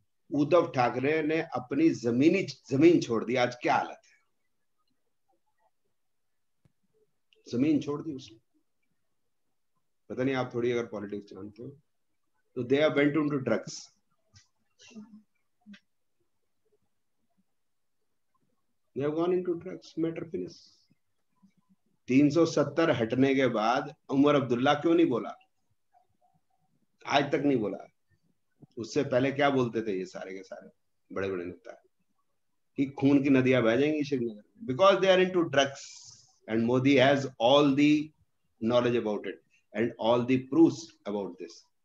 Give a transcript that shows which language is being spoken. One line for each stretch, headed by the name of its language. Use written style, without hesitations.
Hindi: उद्धव ठाकरे ने अपनी जमीन छोड़ दी। आज क्या हालत है? जमीन छोड़ दी उसने। पता नहीं, आप थोड़ी अगर पॉलिटिक्स जानते हो तो
English: They are went into drugs. They have gone into drugs, matter finish।
Hindi: 370 हटने के बाद उमर अब्दुल्ला क्यों नहीं बोला? आज तक नहीं बोला। उससे पहले क्या बोलते थे ये सारे के सारे बड़े बड़े नेता कि खून की नदियां बह जाएंगी Srinagar,
English: Because they are into drugs and Modi has all the knowledge about it and all the proofs about this.